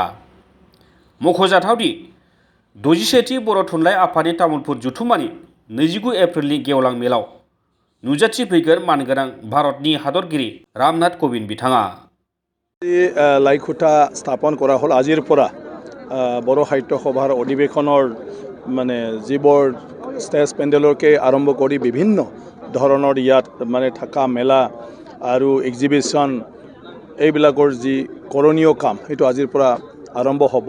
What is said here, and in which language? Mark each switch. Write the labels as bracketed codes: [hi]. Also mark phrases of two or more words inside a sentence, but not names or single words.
[brx] मख'जाथावदि 61थि बर' थुनलाइ आफादनि तामुलपुर जथुम्मानि 29 एप्रिलनि गेवलां मेलाव नुजाथिफैगोन मानगोनां भारतनि हादरगिरि रामनाथ कविन्द बिथाङा। [as] লাইখুটা স্থাপন কৰা হ'ল আজিৰ পৰা बर' সাহিত্য সভাৰ অধিৱেশনৰ মানে যিবোৰ ষ্টেজ পেণ্ডেলকে আৰম্ভ কৰি বিভিন্ন ধৰণৰ ইয়াত মানে থকা মেলা আৰু এক্সিবিশ্যন এইবিলাকৰ যি কৰণীয় কাম সেইটো আজিৰ পৰা আৰম্ভ হ'ব।